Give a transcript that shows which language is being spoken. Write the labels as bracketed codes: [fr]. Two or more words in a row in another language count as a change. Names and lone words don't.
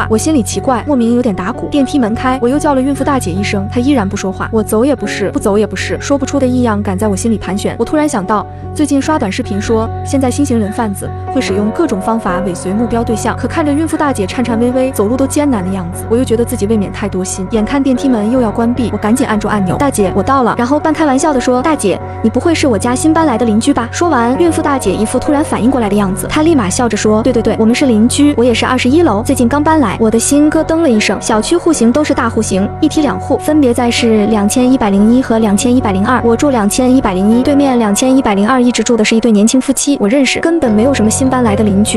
[zh] 我心裡奇怪，莫名有點打鼓。電梯門開，我又叫了孕婦大姐一聲，她依然不說話。我走也不是，不走也不是，說不出的異樣感在我心裡盤旋。我突然想到，最近刷短視頻說，現在新型人贩子會使用各種方法尾隨目標对象。可看着孕婦大姐顫顫巍巍，走路都艱難的樣子，我又覺得自己未免太多心。眼看電梯門又要關閉，我趕緊按住按鈕。大姐，我到了。然後半開玩笑的說，大姐，你不會是我家新搬來的鄰居吧？說完，孕婦大姐一副突然反應過來的樣子，她立馬笑着說，對对对，我們是鄰居，我也是21楼，最近剛搬來。我的心咯噔了一聲。小区戶型都是大戶型，一梯2戶，分別在是2101和2102。我住2101，对面2102一直住的是一對年輕夫妻，我認識，根本沒有什麼新搬來的鄰居。